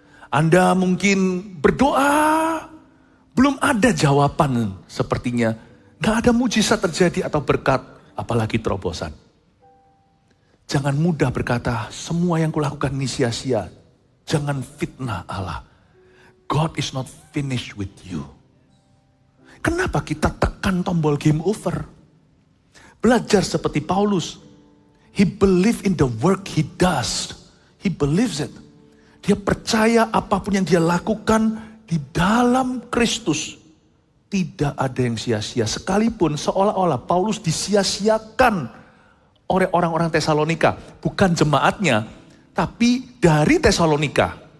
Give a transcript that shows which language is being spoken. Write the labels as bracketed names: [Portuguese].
[Indonesian] Anda mungkin berdoa, belum ada jawaban sepertinya. Gak ada mujizat terjadi atau berkat, apalagi terobosan. Jangan mudah berkata, semua yang kulakukan ini sia-sia. Jangan fitnah Allah. [English] God is not finished with you. [Indonesian] Kenapa kita tekan tombol game over? Belajar seperti Paulus. [English] He believe in the work he does. He believes it. [Indonesian] Dia percaya apapun yang dia lakukan di dalam Kristus. Tidak ada yang sia-sia. Sekalipun seolah-olah Paulus disia-siakan oleh orang-orang Tesalonika. Bukan jemaatnya, tapi dari Tesalonika.